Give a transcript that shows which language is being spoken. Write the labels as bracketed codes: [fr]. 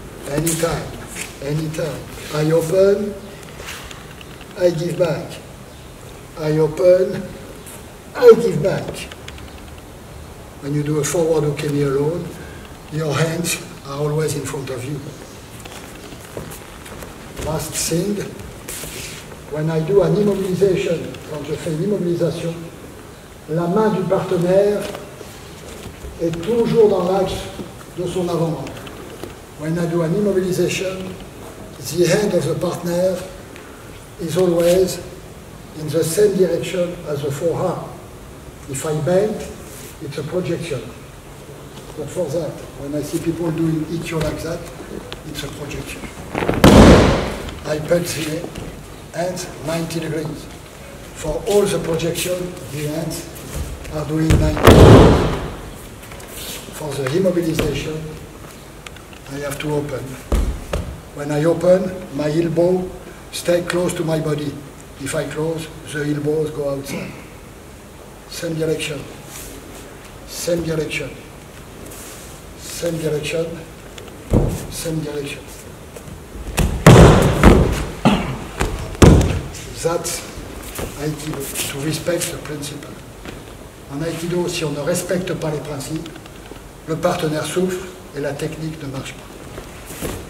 [en] Anytime, anytime. I open, I give back. I open, I give back. When you do a forward ukemi alone, your hands are always in front of you. Last thing, when I do an immobilisation, [fr] quand je fais une immobilisation, la main du partenaire est toujours dans l'axe de son avant-bras. [en] When I do an immobilization, the hand of the partner is always in the same direction as the forearm. If I bend, it's a projection. But for that, when I see people doing Ikkyo like that, it's a projection. I put the hands 90 degrees. For all the projection, the hands are doing 90 degrees. For the immobilization, I have to open. When I open, my elbow stays close to my body. If I close, the elbows go outside. Same direction. Same direction. Same direction. Same direction. That's Aikido, to respect the principle. [fr] En Aikido, si on ne respecte pas les principes, le partenaire souffre et la technique ne marche pas.